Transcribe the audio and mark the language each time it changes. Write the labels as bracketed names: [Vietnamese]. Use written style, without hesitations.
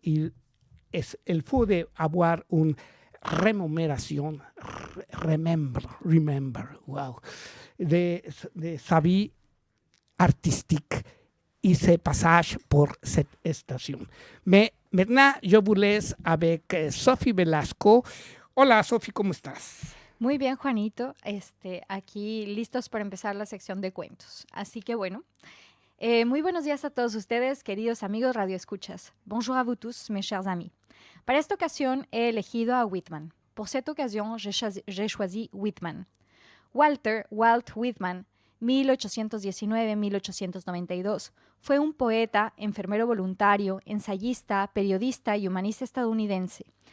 [French] Il faut avoir une remémoration, [English] remember, [French] wow, de sa vie artistique et ses passages pour cette station. Mais maintenant, je vous laisse avec Sofi Velasco. [Spanish] Hola, Sofi, ¿cómo estás? Muy bien, Juanito. Aquí listos para empezar la sección de cuentos. Así que bueno, muy buenos días a todos ustedes, queridos amigos radioescuchas. [French] Bonjour à vous tous, mes chers amis. [Spanish] Para esta ocasión he elegido a Whitman. [French] Pour cette occasion, j'ai choisi Whitman. [Spanish] Walt Whitman, 1819-1892, fue un poeta, enfermero voluntario, ensayista, periodista y humanista estadounidense.